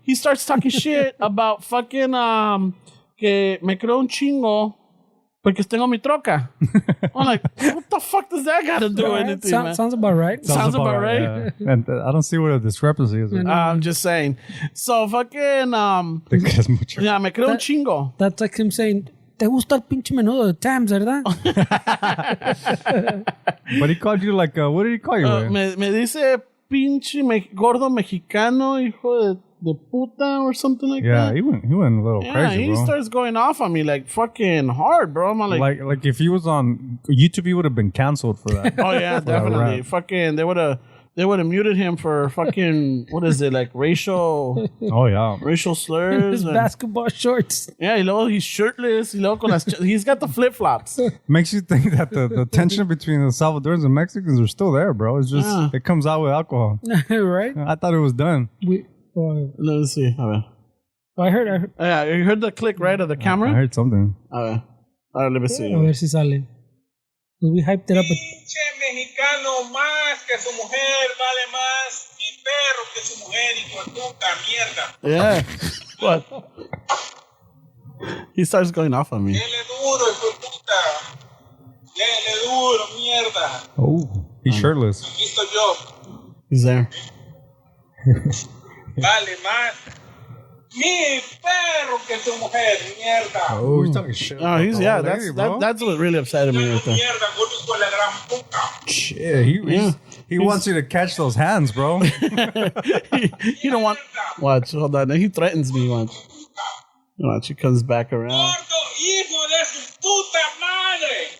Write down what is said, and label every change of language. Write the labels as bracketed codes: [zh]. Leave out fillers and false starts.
[en] He starts talking shit about fucking [es] que me creo un chingo porque tengo mi troca. [en] I'm like, what the fuck does that got to do with anything, man? Sounds about right. Sounds about right. Yeah. And I don't see what a discrepancy is. I'm just saying. So fucking yeah, [es] me creo un chingo. [en] That's like him saying, [es] ¿te gusta el pinche menudo de Tams, verdad? [en] But he called you like, what did he call you? [es] Me dice pinche gordo mexicano, hijo de puta, [en] or something like that. Yeah, he went a little crazy, he bro. starts going off on me like fucking hard, bro. I'm like if he was on YouTube, he would have been canceled for that. Oh yeah, definitely. Fucking, they would have muted him for fucking, what is it, like racial? Oh yeah, racial slurs. His basketball shorts. Yeah, he's shirtless. He's got the flip flops. Makes you think that the tension between the Salvadorans and Mexicans are still there, bro. It's just it comes out with alcohol. Right? I thought it was done. Let me see. I heard. Yeah, you heard the click, right, of the camera? I heard something. All right, let me see. [es] A ver si sale. [en] We hyped it up. [es] Pinche mexicano más que su mujer, vale más mi perro que su mujer, hijo de puta mierda. [en] Yeah. What? He starts going off on me. [es] Dele duro, hijo de puta. Dele duro, mierda. [en] Oh, he's shirtless. [es] Aquí estoy yo. [en] He's there. [es] Vale más mi perro que su mujer, mierda. [en] Oh, he's talking shit. Oh, that's what really upset me right there. [es] Mierda, gordo con la gran puta. [en] Shit, he wants you to catch those hands, bro. He don't want. Watch, hold on. He threatens me. Watch, he comes back around. [es] Gordo, hijo de su puta madre.